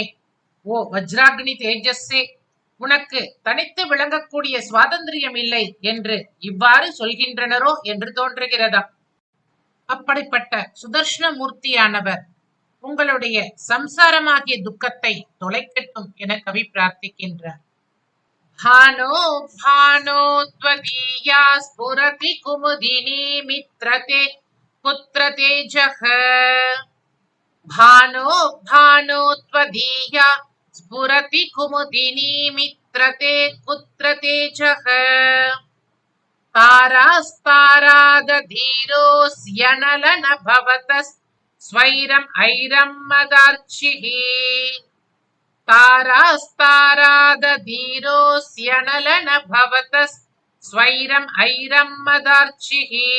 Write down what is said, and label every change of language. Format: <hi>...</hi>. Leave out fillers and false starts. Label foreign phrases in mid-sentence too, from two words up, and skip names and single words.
<ta>ஓ வஜ்ராக்னி தேஜஸ்ஸே, உனக்கு தனித்து விளங்கக்கூடிய சுவாதந்திரியம் இல்லை என்று இவ்வாறு சொல்கின்றனரோ என்று தோன்றுகிறதா? அப்படிப்பட்ட சுதர்ஷன மூர்த்தியானவர் உங்களுடைய சம்சாரமாகிய துக்கத்தை தொலைக்கட்டும் என கவி பிரார்த்திக்கின்றார்.</ta> <sa>भानो भानो त्वदीया स्फुरति कुमुदिनी मित्रते पुत्र तेजः भानो भानो त्वदीया स्फुरति कुमुदिनी मित्रते पुत्र तेजः तारास्तारादधीरोऽस्यनलन भवतः स्वैरम् ऐरं मदार्चिः तारास्तारादधीरोऽस्यनलन भवतः स्वैरम् ऐरं मदार्चिः</sa>